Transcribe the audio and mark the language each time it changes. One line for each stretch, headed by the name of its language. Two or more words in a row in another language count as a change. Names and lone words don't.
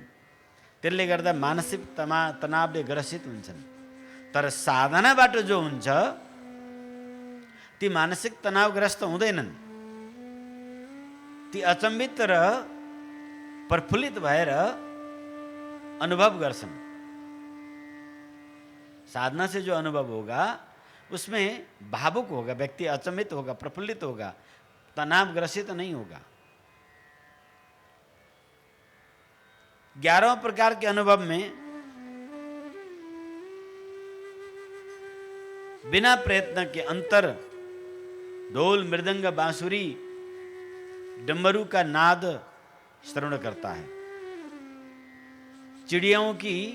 Nepali: त्यसले गर्दा मानसिक तनावले ग्रसित हुन्छन्। तर साधनाबाट जो हुन्छ ती मानसिक तनावग्रस्त हुँदैनन्, ती अचम्बित र प्रफुल्लित भएर अनुभव गर्छन्।
Hindi: साधना से जो अनुभव होगा उसमें भावुक होगा, व्यक्ति अचंभित होगा, प्रफुल्लित होगा, तनावग्रसित नहीं होगा। 11 प्रकार के अनुभव में बिना प्रयत्न के अंतर ढोल, मृदंग, बांसुरी, डमरू का नाद श्रवण करता है, चिड़ियों की